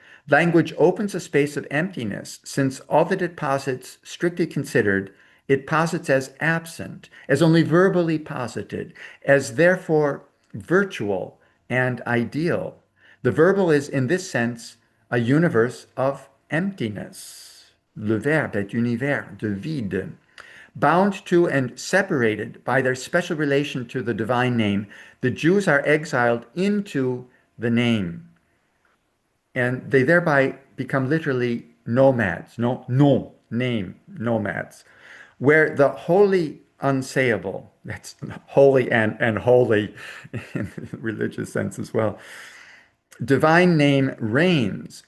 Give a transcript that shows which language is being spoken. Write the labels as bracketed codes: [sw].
[en] Language opens a space of emptiness, since all that it posits, strictly considered, it posits as absent, as only verbally posited, as therefore virtual and ideal. The verbal is, in this sense, a universe of emptiness. [fr] Le verbe est univers de vide. [en] Bound to and separated by their special relation to the divine name, the Jews are exiled into the name, and they thereby become literally nomads, no name nomads, where the wholly unsayable, that's holy and holy in the religious sense as well, divine name reigns.